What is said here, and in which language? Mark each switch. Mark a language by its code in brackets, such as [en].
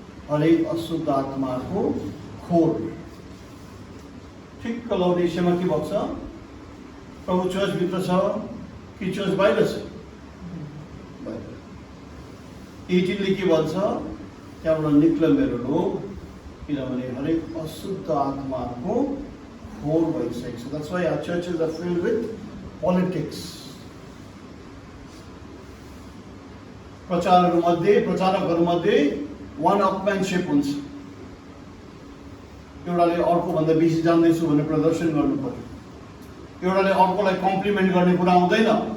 [ne] हरेक अशुद्ध आत्माको खोर। ठिक्क लौडेसियामा के भएको छ? प्रभु चर्चभित्र छ कि चर्च बाहिर छ? 18 के भन्छ त्यहाँबाट निक्ल मेरो लोक किनभने हरेक अशुद्ध आत्माको खोर भइसकेको छ. [en] That's why our churches are filled with politics. [ne] प्रचारकहरूमध्ये one अपम्यानसिप हुन्छ. एउटाले अर्कोभन्दा बेसी जान्दैछु भनेर प्रदर्शन गर्नु पर्यो. एउटाले अर्कोलाई कम्प्लिमेन्ट गर्ने कुरा आउँदैन.